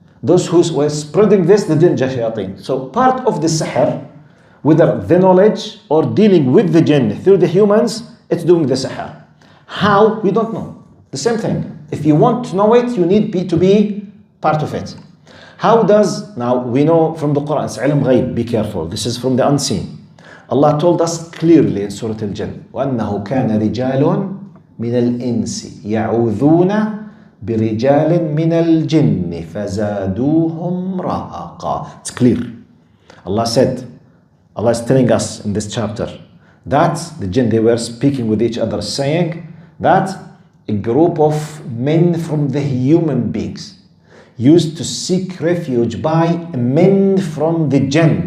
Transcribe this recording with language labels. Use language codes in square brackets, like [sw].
[en] Those who were spreading this, the jinn, the shayateen. So part of the sihr, whether the knowledge or dealing with the jinn through the humans, it's doing the sihr. How? We don't know. The same thing. If you want to know it, you need to be part of it. How does, now we know from the Quran, it's ilm ghaib, be careful. This is from the unseen. Allah told us clearly in Surah Al-Jinn, [ar] وَأَنَّهُ كَانَ رِجَالٌ مِنَ الْإِنسِ يَعُوذُونَ بِرِجَالٍ مِنَ الْجِنِّ فَزَادُوهُمْ رَهَقًا. [en] It's clear. Allah said, Allah is telling us in this chapter that the jinn, they were speaking with each other, saying that a group of men from the human beings used to seek refuge by men from the jinn.